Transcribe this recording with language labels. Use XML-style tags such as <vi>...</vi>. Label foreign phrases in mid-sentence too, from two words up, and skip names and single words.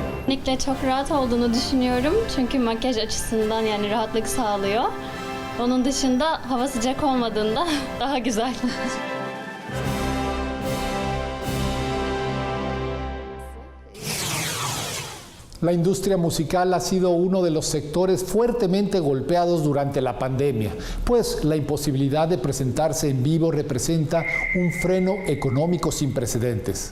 <tr>Kesinlikle çok rahat olduğunu düşünüyorum. Çünkü makyaj açısından yani rahatlık sağlıyor. Onun dışında hava sıcak olmadığında daha güzel.</tr> <es>La industria musical ha sido uno de los sectores fuertemente golpeados durante la pandemia, pues la imposibilidad de presentarse en vivo representa un freno económico sin precedentes.</es>